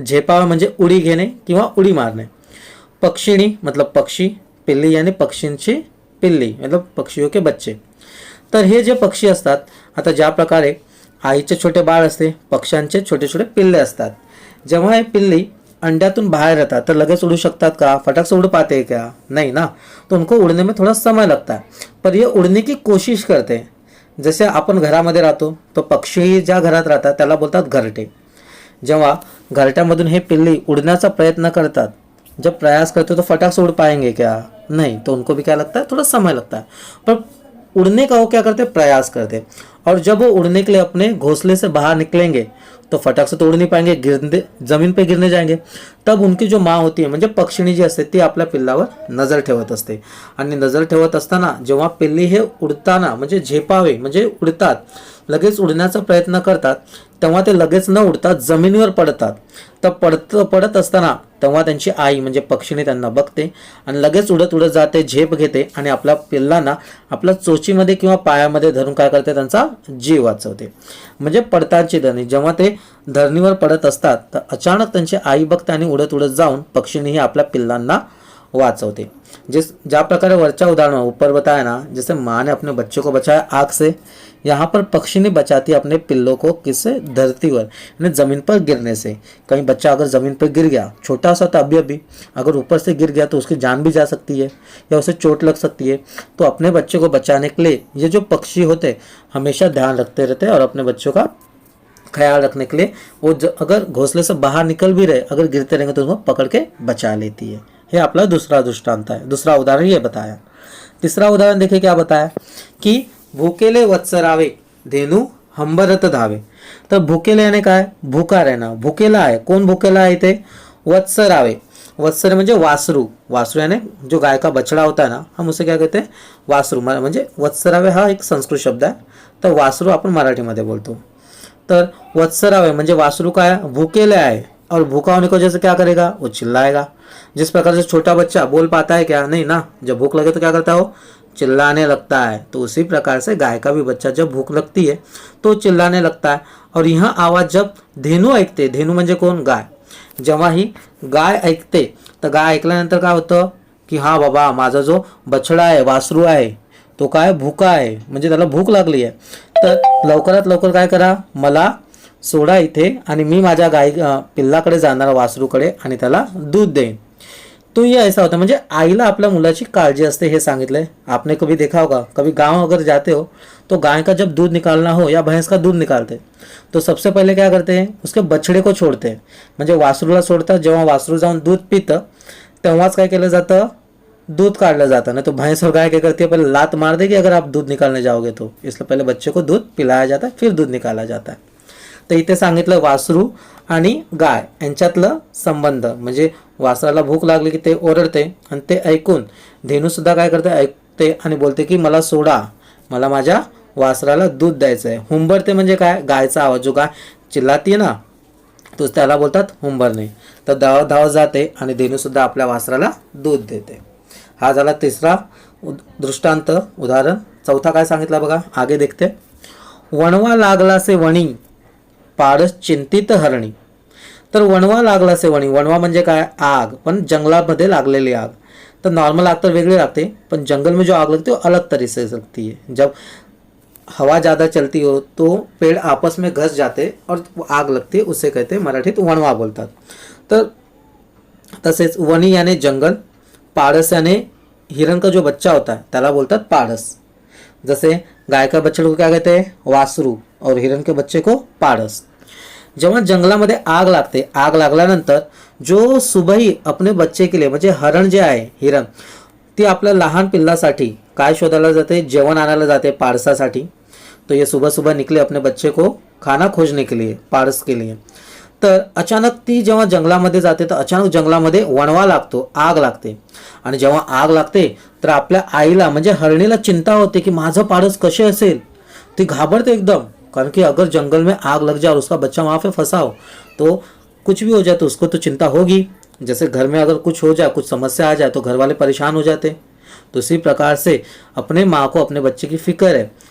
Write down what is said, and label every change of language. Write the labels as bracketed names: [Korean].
[Marathi] झेपावे म्हणजे उडी घेणे किंवा उडी मारणे. पक्षिणी मतलब पक्षी, पिल्ली यानी पक्षींची पिल्ली [Hindi] मतलब पक्षियों के बच्चे. [Marathi] तर हे जे पक्षी असतात, आता ज्या प्रकारे आईचे छोटे बाळ असते, पक्ष्यांचे छोटे छोटे पिल्ले असतात. जेव्हा हे पिल्ली अंड्यातून बाहर येतात तर लगेच उड़ू शकतात का? [Hindi] फटक से उड़ पाते हैं क्या? नहीं ना. तो उनको उड़ने में थोड़ा समय लगता है, पर ये उड़ने की कोशिश करते हैं. [Marathi] जैसे आपण घरामध्ये राहतो [Hindi] तो [Marathi] पक्षी ज्या घरात राहतात त्याला बोलतात घरटे. जेव्हा घरट्यामधून हे पिल्ली उड़ण्याचा प्रयत्न करतात, [Hindi] जब प्रयास करते तो फटाक से उड़ पाएंगे क्या? नहीं. तो उनको भी क्या लगता है? थोड़ा समय लगता है. पर उड़ने का वो क्या करते? प्रयास करते. और जब वो उड़ने के लिए अपने घोंसले से बाहर निकलेंगे तो फटाक से तो उड़ नहीं पाएंगे, गिरने, जमीन पे गिरने जाएंगे. तब उनकी जो माँ होती है [Marathi] म्हणजे पक्षिणी जी असते ती आपल्या पिल्लावर नजर ठेवत असते. आणि नजर ठेवत असताना जेव्हा पिल्ली हे उडताना म्हणजे झेपावे म्हणजे उडतात, लगेच उडण्याचा प्रयत्न करतात, तेव्हा ते लगेच न उडतात जमिनीवर पडतात. तर पडत असताना तेव्हा त्यांची आई म्हणजे पक्षीने त्यांना बघते आणि लगेच उडत उडत जाते, झेप घेते आणि आपल्या पिल्लांना आपल्या चोचीमध्ये किंवा पायामध्ये धरून काय करते? त्यांचा जीव वाचवते. म्हणजे पडतांची धरणी. जेव्हा ते धरणीवर पडत असतात तर अचानक त्यांची आई बघते आणि उडत उडत जाऊन पक्षीनेही आपल्या पिल्लांना वाचवते. ज्या प्रकारे वरच्या उदाहरण [Hindi] ऊपर बताया ना, जैसे माँ ने अपने बच्चे को बचाया आग से, यहाँ पर पक्षी ने बचाती अपने पिल्लों को किससे? धरती पर, यानी जमीन पर गिरने से. कहीं बच्चा अगर जमीन पर गिर गया, छोटा सा था अभी अगर ऊपर से गिर गया तो उसकी जान भी जा सकती है या उसे चोट लग सकती है. तो अपने बच्चे को बचाने के लिए ये जो पक्षी होते हमेशा ध्यान रखते रहते और अपने बच्चों का ख्याल रखने के लिए वो अगर घोंसले से बाहर निकल भी रहे, अगर गिरते रहेंगे तो उनको पकड़ के बचा लेती है. हे आपला दूसरा दृष्टांत है, दूसरा उदाहरण ये बताया. तीसरा उदाहरण देखिए क्या बताया कि भूकेले वत्सरावे धेनू हंबरत धावे. [Marathi] तर भूकेले यानी काय? भूका रहना. भूकेला आहे. कोण भूकेला आहे इथे? वत्सरावे. वत्सर म्हणजे वासरू. [Hindi] वासरू यानी जो गाय का बछड़ा होता है ना, हम उसे क्या कहते हैं? [Marathi] वासरू. म्हणजे वत्सरावे हा एक संस्कृत शब्द आहे, तर वासरू आपण मराठीमध्ये बोलतो. तर वत्सरावे म्हणजे वासरू काय? भूकेले आहे. [Hindi] और भूखा होने की वजह से क्या करेगा? वो चिल्लाएगा. जिस प्रकार से छोटा बच्चा बोल पाता है क्या? नहीं ना. जब भूख लगे तो क्या करता है? वो चिल्लाने लगता है. तो उसी प्रकार से गाय का भी बच्चा जब भूख लगती है तो चिल्लाने लगता है. और यह आवाज जब [Marathi] धेनू ऐकते, धेनू म्हणजे कोण? गाय. जेव्हा ही गाय ऐकते तर गाय ऐकल्यानंतर काय होतं की हा बाबा माझा जो बछडा आहे, वासरू आहे, तो काय? भूका आहे, म्हणजे त्याला भूक लागली आहे. तर लवकरात लवकर काय करा? मला सोडा इथे आणि मी माझ्या पिल्लाकडे जाणार, वासरूकडे, आणि त्याला दूध देईन. [Hindi] तो ये ऐसा होता. [Marathi] म्हणजे आईला आपल्या मुलाची काळजी असते, हे सांगितलंय. [Hindi] आपने कभी देखा होगा, कभी गांव अगर जाते हो तो गाय का जब दूध निकालना हो या भैंस का दूध निकालते तो सबसे पहले क्या करते हैं? उसके बछड़े को छोड़ते हैं. [Marathi] म्हणजे वासरूला सोडतात. जेव्हा वासरू जाऊन दूध पितं तेव्हाच काय केलं जातं? दूध काढलं जाता. [Hindi] नहीं तो भैंस और गाय क्या करती है? पहले लात मार देगी अगर आप दूध निकालने जाओगे तो. इसलिए पहले बच्चे को दूध पिलाया जाता है, फिर दूध निकाला जाता है. [Marathi] तर इथे सांगितलं वासरू आणि गाय यांच्यातलं संबंध, म्हणजे वासराला भूक लागली की ते ओरडते आणि ते ऐकून धेनूसुद्धा काय करते, ऐकते आणि बोलते की मला सोडा, मला माझ्या वासराला दूध द्यायचं आहे. हुंबरते म्हणजे काय, गायचा आवाज, [Hindi] जो गाय चिल्लाती ना [Marathi] तो त्याला बोलतात हुंबरणे. तर धावत धावत जाते आणि धेनूसुद्धा आपल्या वासराला दूध देते. हा झाला तिसरा दृष्टांत, उदाहरण. चौथा काय सांगितलं बघा, [Hindi] आगे देखते. [Marathi] वणवा लागलासे वणी, पाडस चिंतित हरणी. तर वणवा लागलासे वणी, वणवा म्हणजे काय, आग, पण जंगलामध्ये लागलेली आग. तर नॉर्मल आग तर वेगळी लागते, [Hindi] पण जंगल में जो आग लगती है वो अलग तरह से लगती है. जब हवा ज़्यादा चलती हो तो पेड़ आपस में घस जाते और आग लगती है, उसे कहते हैं [Marathi] मराठीत वणवा बोलतात. तर तसेच वणी याने जंगल, पाड़स याने [Hindi] हिरण का जो बच्चा होता है [Marathi] त्याला बोलतात पाड़स. [Hindi] जैसे गाय का बच्चे को क्या कहते हैं, वासरू, और हिरण के बच्चे को पाड़स. [Marathi] जेव्हा जंगलामध्ये आग लागते, आग लागल्यानंतर [Hindi] जो सुबही अपने बच्चे के लिए, [Marathi] म्हणजे हरण जे आहे, हिरण, ती आपल्या लहान पिल्लासाठी काय शोधायला जाते, जेवण आणायला जाते पारसासाठी. [Hindi] तो ये सुबह सुबह निकले अपने बच्चे को खाना खोजने के लिए, पारस के लिए. [Marathi] तर अचानक ती जेव्हा जंगलामध्ये जाते तर अचानक जंगलामध्ये वणवा लागतो, आग लागते. आणि जेव्हा आग लागते तर आपल्या आईला म्हणजे हरणीला चिंता होते की माझं पारस कसे असेल. ती घाबरते एकदम, कारण [Hindi] कि अगर जंगल में आग लग जाए और उसका बच्चा वहाँ पे फंसा हो तो कुछ भी हो जाए तो उसको तो चिंता होगी. जैसे घर में अगर कुछ हो जाए, कुछ समस्या आ जाए तो घर वाले परेशान हो जाते. तो इसी प्रकार से अपने माँ को अपने बच्चे की फिक्र है.